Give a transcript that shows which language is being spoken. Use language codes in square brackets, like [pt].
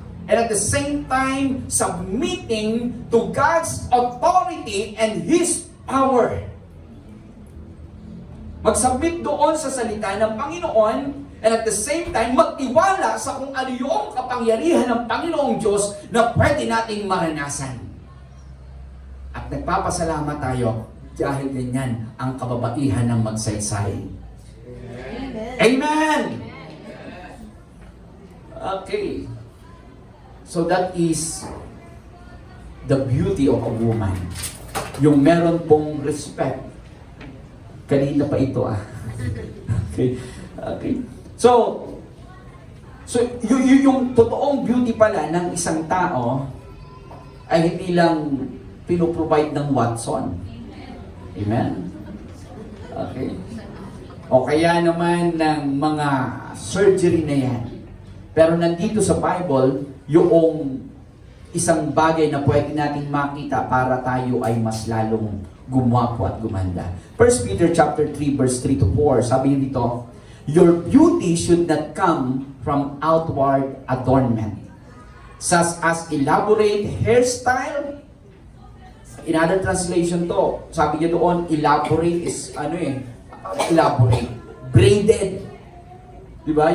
[en] And at the same time, submitting to God's authority and His power. [tl] Mag-submit doon sa salita ng Panginoon, [en] and at the same time, [tl] magtiwala sa kung ano yung kapangyarihan ng Panginoong Diyos na pwede nating maranasan. At nagpapasalamat tayo dahil ganyan ang kababaihan ng magsaysay. Amen! Amen! Okay. [en] So that is the beauty of a woman. [tl] Yung meron pong respect. Kanina pa ito Okay. Okay. So yung totoong beauty pala ng isang tao ay hindi lang pinoprovide ng Watson. Amen? Okay. O kaya naman ng mga surgery na yan. Pero nandito sa Bible, yung isang bagay na pwede natin makita para tayo ay mas lalong gumwapo at gumanda. [en] 1 Peter chapter 3 verse 3 to 4, [tl] sabi dito, [en] your beauty should not come from outward adornment, such as elaborate hairstyle. In other translation to, [tl] sabi niya doon, [en] elaborate is elaborate. Braided. Diba?